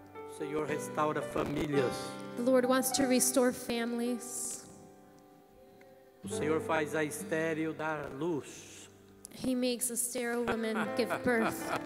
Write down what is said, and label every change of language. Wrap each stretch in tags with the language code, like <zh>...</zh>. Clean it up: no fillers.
<pt>O Senhor restaura famílias.</pt> <en>The Lord wants to restore families.</en> <pt>O Senhor faz a estéril dar luz.</pt> <en>He makes a sterile woman give birth.</en>